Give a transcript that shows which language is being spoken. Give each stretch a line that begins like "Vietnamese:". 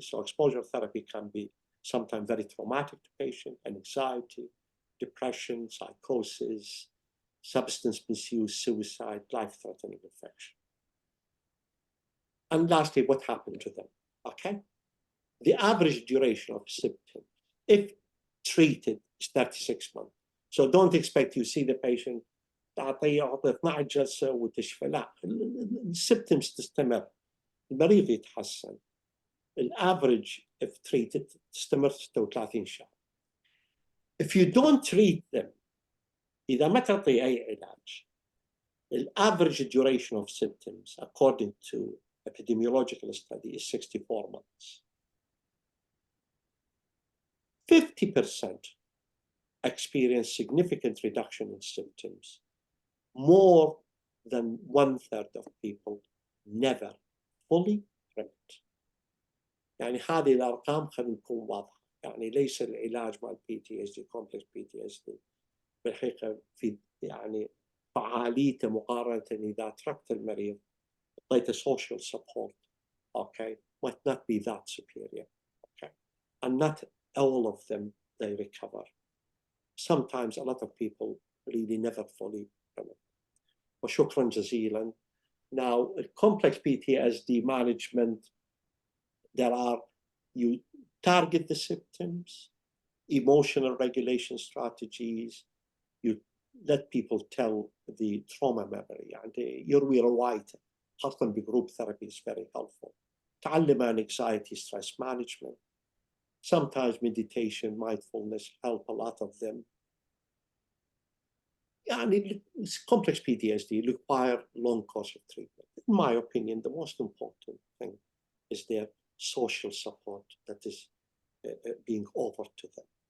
English: So exposure therapy can be sometimes very traumatic to patient, anxiety, depression, psychosis, substance misuse, suicide, life-threatening infection. And lastly, what happened to them? Okay, the average duration of symptoms, if treated, is 36 months. So don't expect you see the patient
Arabic: تعطيه 12 جلسة وتشفى. لا، السيمبتومز تستمر، المريض يتحسن. الافريج
English: if treated
Arabic: تستمر 36 شهر.
English: If you don't treat them،
Arabic: إذا ما تعطي أي علاج،
English: الافريج duration of symptoms according to epidemiological study is 64 months. 50% experience significant reduction in symptoms. More than 1/3 of people never fully remit.
Arabic: يعني هذه الأرقام خلينا نكون واضحة. يعني ليس العلاج مع PTSD complex PTSD بالحقيقة في يعني فعاليته مقارنة إذا تركت المريض أعطيته social support.
English: Okay, might not be that superior. Okay, and not all of them they recover. Sometimes a lot of people really never fully recover.
Arabic: وشكرا جزيلا.
English: Now, complex PTSD management, you target the symptoms, emotional regulation strategies, you let people tell the trauma memory.
Arabic: يعني يروي روايته، خاصة بجروب
English: therapy is very helpful.
Arabic: تعلم عن
English: anxiety, stress management. Sometimes meditation, mindfulness help a lot of them. يعني complex PTSD require long course of treatment. In my opinion, the most important thing is their social support that is being offered to them.